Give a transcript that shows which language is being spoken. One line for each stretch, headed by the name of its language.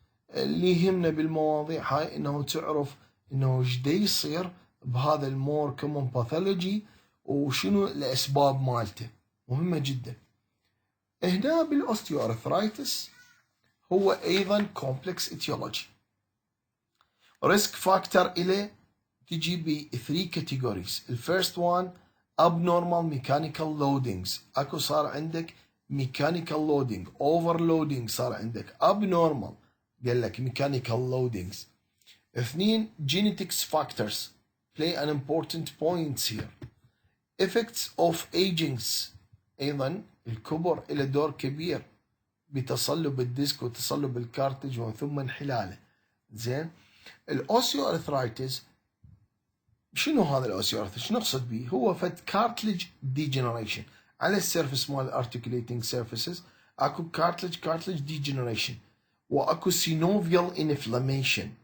Arabic: اللي يهمنا بالمواضيع هاي انه تعرف انه ايش دا يصير بهذا المور كومون باثولوجي وشنو الاسباب مالته، مهمه جدا. هنا بالاوستيوارثرايتس هو ايضا كومبلكس اتيولوجي. ريسك فاكتور اليه تجي ب 3 كاتيجوريز. الفيرست وان
English: abnormal mechanical loadings،
Arabic: اكو صار عندك
English: mechanical loading overloading،
Arabic: صار عندك abnormal قال لك mechanical loadings.
English: 2 genetics factors play an important point here. effects of agings،
Arabic: ايضا الكبر له دور كبير بتصلب الديسك وتصلب الكارتج ومن ثم انحلاله. زين. الاوسيو ارثرايتس شنو هذا الاوسيو ارثرايتس؟ شنو نقصد به؟ هو فد كارتلج ديجنريشن على السيرفس مال الارتكوليتنج سيرفيسز، اكو كارتلج ديجنريشن واكو سينوفيال انفلاميشن.